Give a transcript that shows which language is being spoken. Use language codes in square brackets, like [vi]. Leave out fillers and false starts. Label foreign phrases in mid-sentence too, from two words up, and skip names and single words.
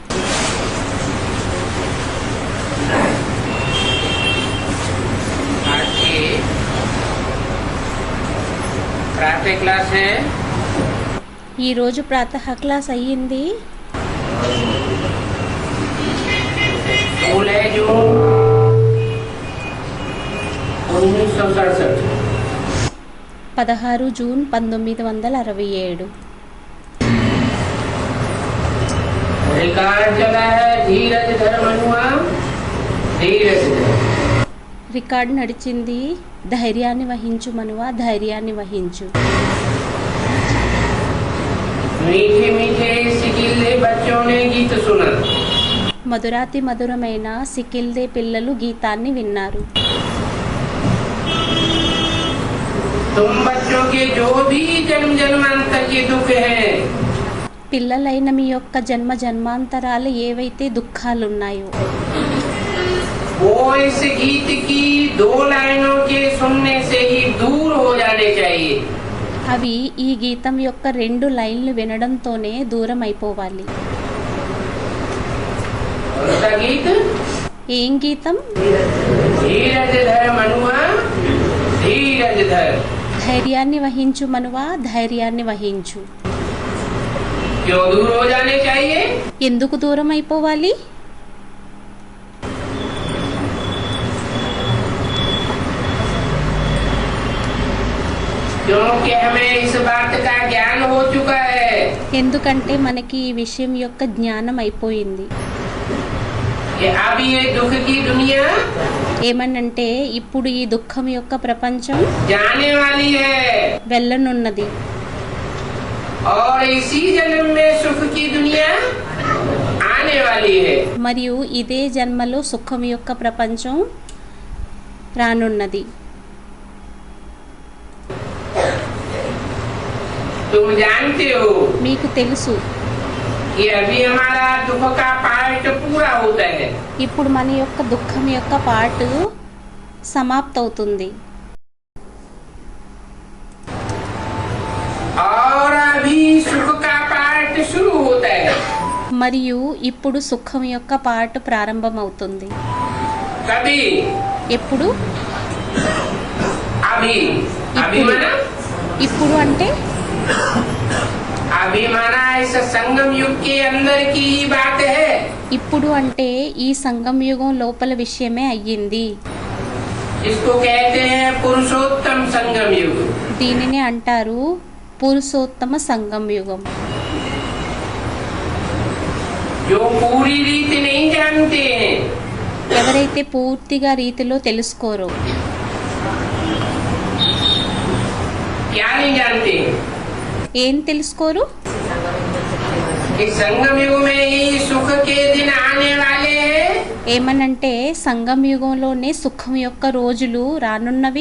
[hi] आज की प्रातः क्लास है. [te] ఈరోజు ప్రాతः క్లాస్ అయ్యింది. [hi] स्कूल है जो 1967 [te] 16 జూన్ 1967. [hi] रिकॉर्ड चला है धीरज धर मनुआ धीरज धर. [te] రికార్డు నడిచింది. ధైర్యాన్ని వహించు మనువా, ధైర్యాన్ని వహించు. [hi] मीठे मीठे सिकिल्ले बच्चों ने गीत सुना. [te] మధురాతి మధురమైన సికిల్దే పిల్లలు గీతాన్ని విన్నారు. [hi] तुम बच्चों के जो भी जन्म जन्मांतर के दुख है, [te] పిల్లలైన మీ యొక్క జన్మ జన్మాంతరాలు ఏవైతే దుఃఖాలున్నాయో [hi] वो इस गीत की 2 लाइनों के सुनने से ही दूर हो जाने चाहिए. [te] అవి ఈ గీతం యొక్క 2 లైన్లు వినడంతోనే దూరం అయిపోవాలి. [hi] गीत [te] ఏం గీతం? [hi] धीरज धर मनुआ धीरज धर. [te] ధైర్యాన్ని వహించు మనువా, ధైర్యాన్ని వహించు. [hi] क्यों दूर हो जाने चाहिए? [te] ఎందుకు దూరం అయిపోవాలి? [hi] क्योंकि हमें इस बात का ज्ञान हो चुका है [te] ఎందుకంటే మనకి ఈ విషయం యొక్క జ్ఞానం అయిపోయింది. [hi] कि अब ये दुख की दुनिया [te] ఏమనంటే ఇప్పుడు ఈ దుఃఖం యొక్క ప్రపంచం [hi] जाने वाली है [te] వెళ్ళనున్నది. [hi] और इसी जन्म में सुख की दुनिया आने वाली है. [te] మరియు ఇదే జన్మలో సుఖం యొక్క ప్రపంచం రానున్నది. [hi] तुम जानते हो [te] మీకు తెలుసు [hi] कि अभी हमारा दुख का पार्ट पूरा होता है [te] ఇప్పుడు మన యొక్క దుఃఖం యొక్క పార్ట్ సమాప్తవుతుంది. [hi] और अभी सुख का पार्ट शुरू होता है. [te] మరియు ఇప్పుడు సుఖం యొక్క పార్ట్ ప్రారంభమవుతుంది. [hi] कभी [te] ఎప్పుడు? [hi] अभी अभी [te] ఇప్పుడు. [hi] माना [te] ఇప్పుడు అంటే [hi] अभी माना इस संगम युग के अंदर की ही बात है. [te] ఇప్పుడు అంటే ఈ సంగం యుగం లోపల విషయమే అయ్యింది. [hi] इसको कहते हैं पुरुषोत्तम संगम युग. [te] దీనిని అంటారు పురుషోత్తమ సంగం యుగం. [hi] जो पूरी रीति नहीं जानते हैं, [te] ఎవరైతే పూర్తిగా రీతిలో తెలుసుకోరో, [hi] क्या नहीं जानते [te] ఏం తెలుసుకోరు? [hi] कि संगम युग में ही सुख के दिन आने वाले हैं [te] ఏమనంటే సంగం యుగంలోనే సుఖం యొక్క రోజులు రానున్నవి